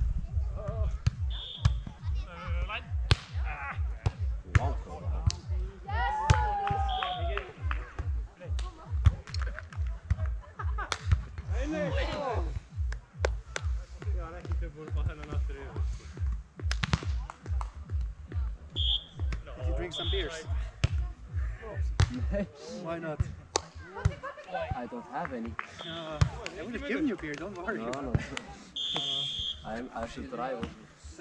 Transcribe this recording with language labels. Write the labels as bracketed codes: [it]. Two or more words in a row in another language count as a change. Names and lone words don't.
[is] Line. Nei! Ég var ekki tilbúin að fá þennan aftur yfir. [en] Did you drink some beers? Why not? I don't have any. I would have given you beer, don't worry. No. I should drive also.